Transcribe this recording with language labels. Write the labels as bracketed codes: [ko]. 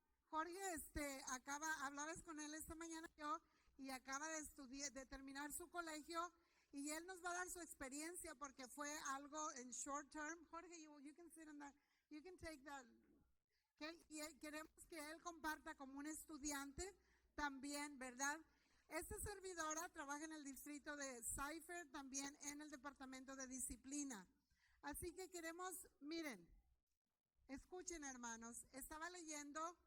[es] Jorge, hablabas con él esta mañana yo y acaba de estudiar, de terminar su colegio y él nos va a dar su experiencia porque fue algo en [en] short term. Jorge, you can sit on that, you can take that. [es] Queremos que él comparta como un estudiante también, ¿verdad? Esta servidora trabaja en el distrito de Cypher, también en el departamento de disciplina. Así que queremos, miren, escuchen hermanos, estaba leyendo.